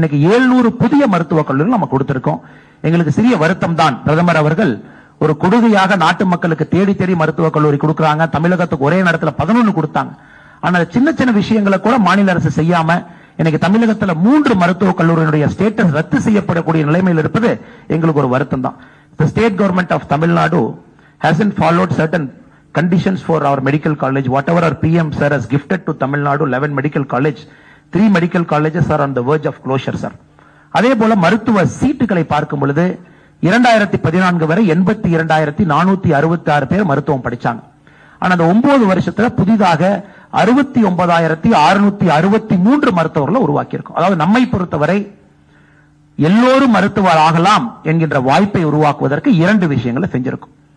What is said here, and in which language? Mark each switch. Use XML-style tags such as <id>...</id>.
<ta>இன்னைக்கு 700 புதிய மருத்துவக் கல்லூரிகள் நம்ம கொடுத்திருக்கோம். எங்களுக்கு சிறிய வருத்தம் தான், பிரதமர் அவர்கள் ஒரு கொடுகையாக நாட்டு மக்களுக்கு தேடி தேடி மருத்துவக் கல்லூரி கொடுக்கறாங்க. தமிழகத்துக்கு ஒரே நேரத்தில் 11 கொடுத்தாங்க. ஆனா சின்ன சின்ன விஷயங்களை கூட மாநில அரசு செய்யாம இன்னைக்கு தமிழகத்தில் 3 மருத்துவக் கல்லூரியினுடைய ஸ்டேட்டஸ் ரத்து செய்யப்படக்கூடிய நிலைமையில் இருப்பது எங்களுக்கு ஒரு வருத்தம் தான்.</ta> <en>The state government of Tamil Nadu hasn't followed certain conditions for our medical college. Whatever our PM sir has gifted to Tamil Nadu 11 medical college, 3 medical colleges are on the verge of closure, sir.</en> <ta>அதே போல மருத்துவ சீட்டுகளை பார்க்கும் பொழுது 2014 வரை 82,466 பேர் மருத்துவம் படிச்சாங்க. ஆனா அந்த 9 வருஷத்துல புதிதாக 69,663 மருத்துவர்களை உருவாக்கி இருக்கோம். அதாவது நம்மை பொறுத்தவரை எல்லோரும் மருத்துவர் ஆகலாம் என்கின்ற வாய்ப்பை உருவாக்குவதற்கு 2 விஷயங்களை செஞ்சிருக்கும்.</ta>